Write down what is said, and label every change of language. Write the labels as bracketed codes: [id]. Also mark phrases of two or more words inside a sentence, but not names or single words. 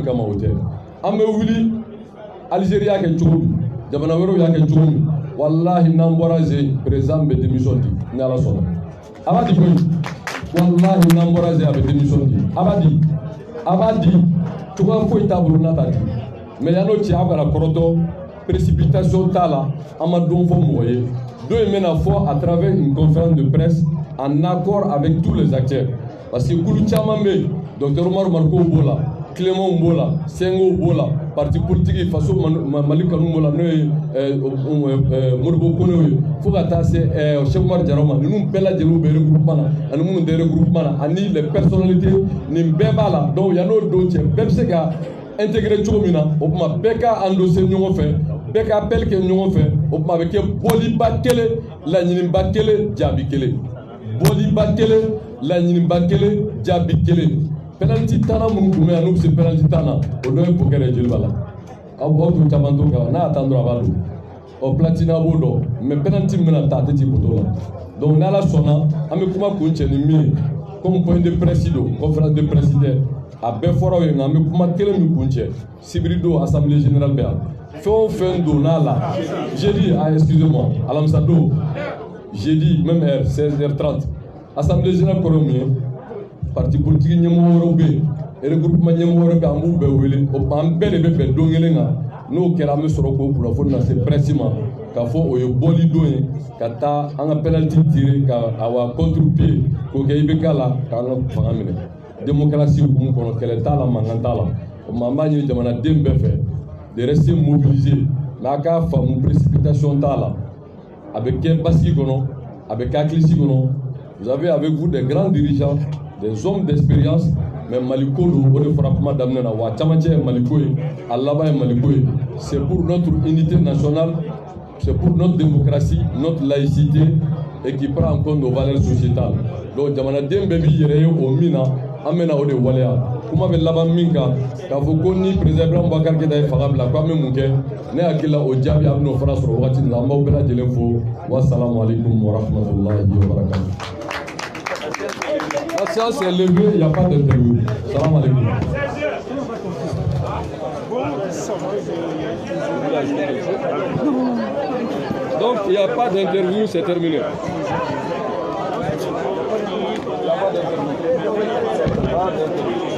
[bm] kama o tɛ an bɛ wuli Algérie y'a kɛ cogo min jamana wɛrɛw y'a kɛ cogo min walahi n'an bɔra zen président bɛ démission di ni Ala sɔnna a b'a di koyi walahi n'an bɔra zen a bɛ démission di a b'a di cogoya foyi t'a bolo n'a t'a di mais yan'o cɛ aw kana kɔrɔtɔ précipitation t'a la an ma don fɔ mɔgɔ ye don in bɛna fɔ [fr] à travers une conférence de presse en accord avec tous les acteurs parce que [bm] kulu caman bɛ yen docteur Umaru Marikow b'o la Clément b'o la Senghor b'o la [fr] parti politique [bm] faso Mali kanu b'o la n'o ye Modibo Konew ye fo ka taa se Cheikh Oumar Diarra ma ninnu bɛɛ lajɛlen bɛ regroupement na ani minnu tɛ regroupement na ani [fr] les personnalités [bm] nin bɛɛ b'a la donc yan'o don cɛ bɛɛ bɛ se ka intégrer cogo min na o tuma bɛɛ ka endosser ɲɔgɔn fɛ bɛɛ ka appel kɛ ɲɔgɔn fɛ o tuma a bɛ kɛ bɔliba kelen laɲiniba kelen jaabi kelen bɔliba kelen laɲiniba kelen jaabi kelen penalty tana minnu tun bɛ yan n'u bɛ se penalty tana o dɔ ye Bokɛrɛ Jeliba la aw tun caman t'o kan n'a y'a tan dɔrɔn a b'a don ɔ Platini b'o dɔn mais penalty min bɛna ta a tɛ ci poto la donc n'Ala sɔnna an bɛ kuma kun cɛ ni min ye [fr] comme point de presse [bm] don [fr] conférence de presse [bm] tɛ a bɛɛ fɔra yen nka an bɛ kuma kelen min kun cɛ sibiri don [fr] assemblée générale [bm] bɛ yan fɛn o fɛn donna la [fr] jeudi excusez-moi [bm] alamisa don [fr] jeudi même heure 16h30 assemblée générale [bm] kɔrɔ mun ye [fr] parti politique [bm] ɲɛmɔgɔ wɛrɛw bɛ yen regroupement ɲɛmɔgɔ wɛrɛ bɛ yen an b'u bɛɛ wele o tuma an bɛɛ de bɛ bɛn don kelen kan n'o kɛra an bɛ sɔrɔ k'o kunnafoni lase presse ma k'a fɔ o ye bɔli don ye ka taa an ka [fr] penalty tirer [bm] ka awa contre-pied k'o kɛ IBK la k'an ka fanga minɛ démocratie hukumu kɔnɔ kɛlɛ t'a la mankan t'a la o tuma an b'a ɲini jamanaden bɛɛ fɛ [fr] de rester mobilisés mais [bm] a k'a faamu précipitation t'a la a bɛ kɛ basigi kɔnɔ a bɛ kɛ hakilisi kɔnɔ [fr] vous avez avec vous des grands dirigeants des hommes d'expérience mais [bm] Maliko don o de fɔra kuma daminɛ na wa camancɛ ye Maliko ye a laban ye Maliko ye [fr] c'est pour notre unité nationale c'est pour notre démocratie notre laïcité et qui prend en compte nos valeurs sociétales [bm] donc jamanaden bɛɛ b'i yɛrɛ ye o min na an bɛna o de waleya kuma bɛ laban min kan k'a fɔ ko ni président Ibrahim Boubacar Keïta ye fanga bila k'an bɛ mun kɛ ne hakili la o jaabi a bɛn'o fana sɔrɔ wagati min na an b'aw bɛɛ lajɛlen fo [ar] والسلام عليكم ورحمة الله وبركاته. [fr] La séance est levée, il n'y a pas d'interview. [ar] سلام عليكم. [fr] Donc il n'y a pas d'interview, c'est terminé. Il n'y a pas d'interview.